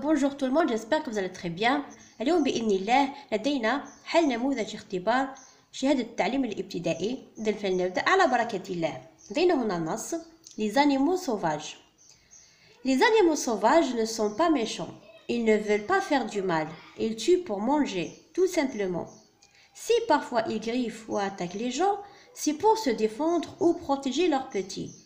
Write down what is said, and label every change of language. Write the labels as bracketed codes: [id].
[fr] Bonjour tout le monde, j'espère que vous allez très bien. [ar] اليوم بإذن الله لدينا حل نموذج اختبار شهادة التعليم الابتدائي. إذن فلنبدأ على بركة الله. لدينا هنا النص: [fr] Les animaux sauvages. Les animaux sauvages ne sont pas méchants. Ils ne veulent pas faire du mal. Ils tuent pour manger, tout simplement. Si parfois ils griffent ou attaquent les gens, c'est pour se défendre ou protéger leurs petits.